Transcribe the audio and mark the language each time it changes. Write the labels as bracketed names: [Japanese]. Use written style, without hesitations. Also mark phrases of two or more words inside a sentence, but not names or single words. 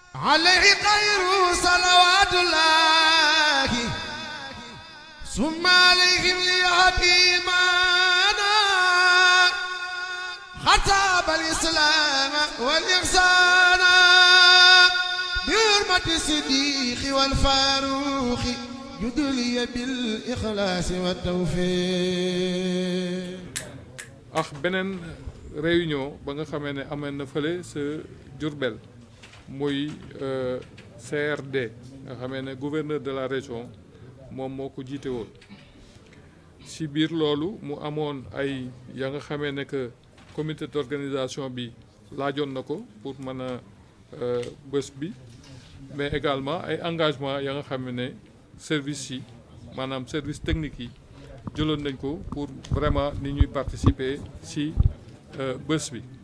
[Arabic] عليه خير صلوات الله ثم عليهم ليهديمانا خطاب الإسلام والإحسان بحرمة الصديق والفاروق يدلي بالإخلاص والتوفيق. [Wolof] ak beneen réunion ba nga xamee ne amee na fële sa Diourbel muy CRD nga xamee ne gouverneur [French] de la région [Wolof] moom moo ko jiite woon ci biir loolu mu amoon ay ya nga xamee ne [French] que comité d'organisation [Wolof] bi laajoon na ko pour mën a bés bi [French] mais également [Wolof] ay engagement ya nga xam ne service yi maanaam [French] service technique [Wolof] yi jëloon nañ ko [French] pour vraiment [Wolof] ni ñuy participer ci bés bi